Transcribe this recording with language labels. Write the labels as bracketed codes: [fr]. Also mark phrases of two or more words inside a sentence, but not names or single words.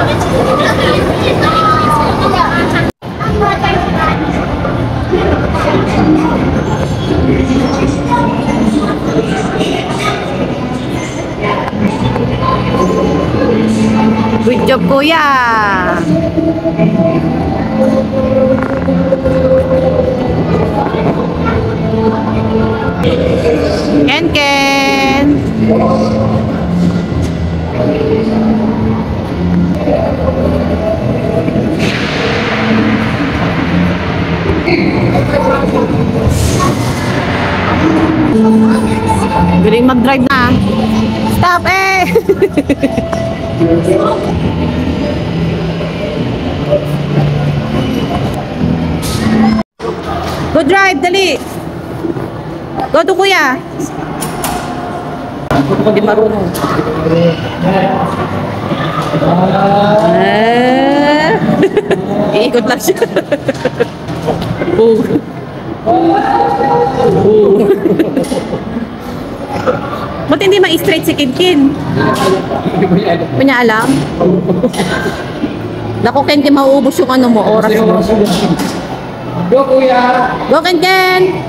[en] Good job, Kuya! Kenken! [tl] Galing mag-drive na. [en] Stop eh! Go drive, dali! Go to [tl] Kuya! Hindi marunong. Iikot lang siya. Ba't hindi ma-straight si Kenken? Hindi niya alam? Naku, Kenken, mauubos yung ano mo, oras mo. [en] Go, Kuya. Go, Kenken!